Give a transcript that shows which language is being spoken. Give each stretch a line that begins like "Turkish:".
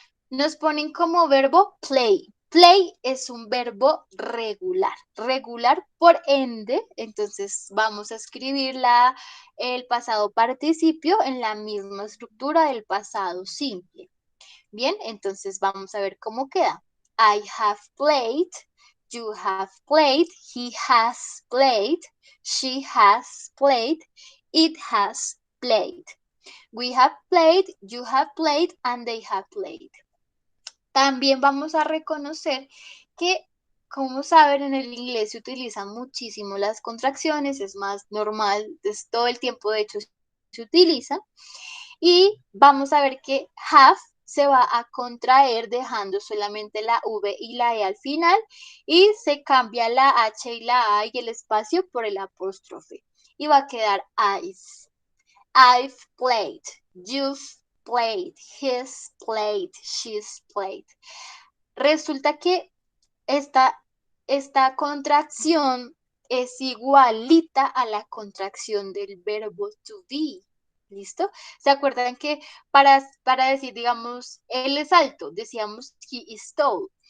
Spanish: Nos ponen como verbo play. Play es un verbo regular. Regular por ende, entonces vamos a escribir el pasado participio en la misma estructura del pasado simple. Bien, entonces vamos a ver cómo queda.
English: I have played, you have played, he has played, she has played, it has played. We have played, you have played, and they have played.
Spanish: También vamos a reconocer que, como saben, en el inglés se utilizan muchísimo las contracciones, es más normal, es todo el tiempo de hecho se utilizan. Y vamos a ver que have se va a contraer dejando solamente la V y la E al final y se cambia la H y la A y el espacio por el apóstrofe. Y va a quedar I've.
English: I've played, you've played, he's played, she's played.
Spanish: Resulta que esta contracción es igualita a la contracción del verbo to be. ¿Listo? ¿Se acuerdan que para decir, digamos, él es alto, decíamos
English: he is tall?